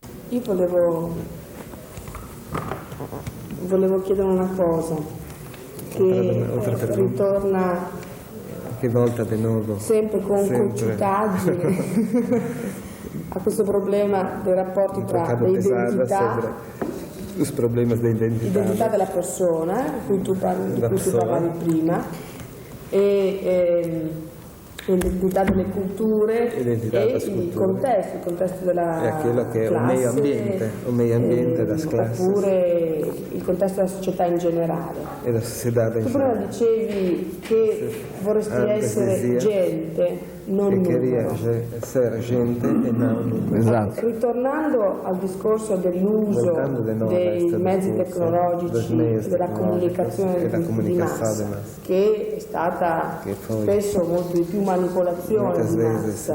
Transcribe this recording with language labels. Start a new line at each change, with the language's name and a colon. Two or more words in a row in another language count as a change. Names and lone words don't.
Italian: io volevo chiedere una cosa che ritorna che volta di nuovo sempre con concitaggine a questo problema dei rapporti tra le identità,
Portuguese: os problemas da
Italian: identità della persona, di cui tu parlavi prima, e l'identità delle culture e il contesto della classe,
Portuguese: o meio ambiente das classes,
Italian: oppure il contesto della società in generale. E la società in tu generale. prima dicevi che vorresti essere gente, non numero. Essere gente e non numero. Esatto. Ritornando al discorso dell'uso dei mezzi tecnologici, della comunicazione di massa, che è stata spesso molto di più manipolazione di massa.